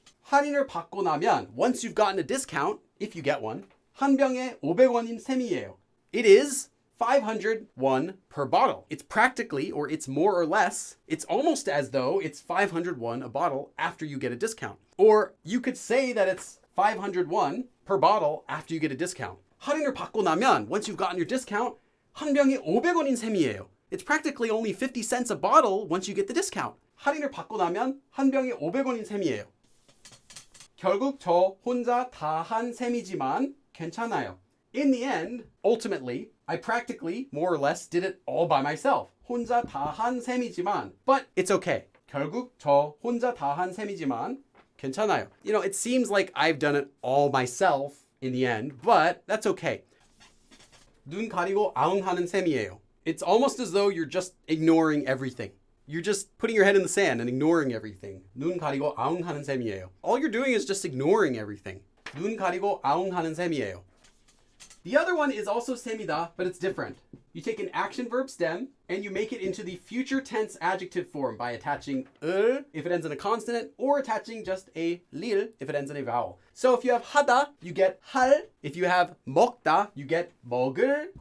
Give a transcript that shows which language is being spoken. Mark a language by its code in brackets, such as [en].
[ko] 할인을 받고 나면, [en] once you've gotten a discount, if you get one, [ko] 한 병에 500원인 셈이에요. [en] It is 500 won per bottle. It's practically, or it's more or less, it's almost as though it's 500 won a bottle after you get a discount. Or you could say that it's 500 won per bottle after you get a discount. [ko] 할인을 받고 나면, [en] once you've gotten your discount, [ko] 한 병에 500원인 셈이에요. [en] It's practically only 50 cents a bottle once you get the discount. [ko] 할인을 받고 나면 한 병에 500원인 셈이에요. 결국 저 혼자 다 한 셈이지만 괜찮아요. [en] In the end, ultimately, I practically, more or less, did it all by myself. [ko] 혼자 다 한 셈이지만, [en] but it's okay. [ko] 결국 저 혼자 다 한 셈이지만 괜찮아요. [en] It seems like I've done it all myself in the end, but that's okay. [ko] 눈 가리고 아웅하는 셈이에요. [en] It's almost as though you're just ignoring everything. You're just putting your head in the sand and ignoring everything. [ko] 눈 가리고 아웅하는 셈이에요. [en] All you're doing is just ignoring everything. [ko] 눈 가리고 아웅하는 셈이에요. [en] The other one is also 셈이다, but it's different. You take an action verb stem and you make it into the future tense adjective form by attaching 을 if it ends in a consonant or attaching just a 릴 if it ends in a vowel. So if you have 하다, you get 할. If you have 먹다, you get 먹을.